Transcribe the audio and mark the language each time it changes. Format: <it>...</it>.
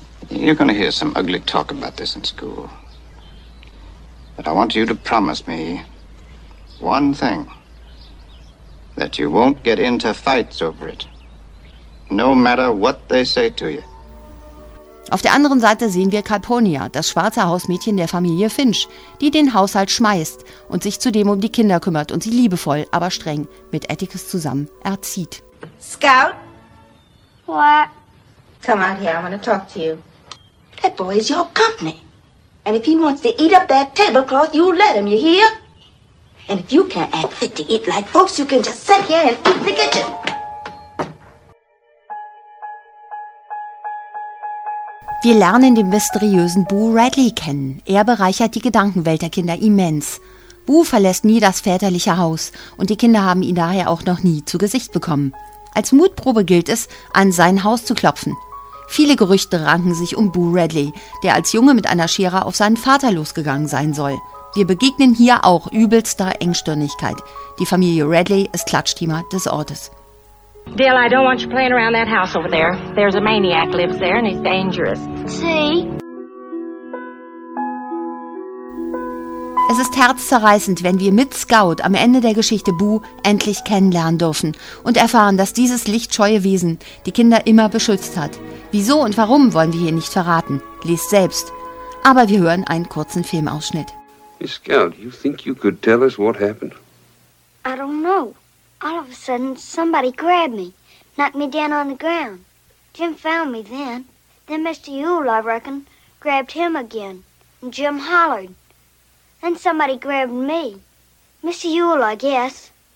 <en>You're going to hear some ugly talk about this in school. But I want you to promise me one thing, that you won't get into fights over it, no matter what they say to you.</en> <de>Auf der anderen Seite sehen wir Calpurnia, das schwarze Hausmädchen der Familie Finch, die den Haushalt schmeißt und sich zudem um die Kinder kümmert und sie liebevoll, aber streng mit Atticus zusammen erzieht.</de> <en>Scout? What? Come out here, I want to talk to you. That boy is your company. And if he wants to eat up that tablecloth, you let him, you hear? And if you can't act fit to eat like folks, you can just sit here and eat in the kitchen.</en> <de>Wir lernen den mysteriösen Boo Radley kennen. Er bereichert die Gedankenwelt der Kinder immens. Boo verlässt nie das väterliche Haus und die Kinder haben ihn daher auch noch nie zu Gesicht bekommen. Als Mutprobe gilt es, an sein Haus zu klopfen. Viele Gerüchte ranken sich um Boo Radley, der als Junge mit einer Schere auf seinen Vater losgegangen sein soll. Wir begegnen hier auch übelster Engstirnigkeit. Die Familie Radley ist Klatschthema des Ortes.</de> <en>Dill, I don't want you playing around that house over there. There's a maniac lives there and he's dangerous. See?</en> <de>Es ist herzzerreißend, wenn wir mit Scout am Ende der Geschichte Boo endlich kennenlernen dürfen und erfahren, dass dieses lichtscheue Wesen die Kinder immer beschützt hat. Wieso und warum wollen wir hier nicht verraten? Lest selbst. Aber wir hören einen kurzen Filmausschnitt.</de> <en>Miss Scout, you think you could tell us what happened? I don't know. All of a sudden, somebody grabbed me, knocked me down on the ground. Jim found me then. Then Mr. Yule, I reckon, grabbed him again. And Jim hollered. Then somebody grabbed me. Mr. Yule, I guess.</en>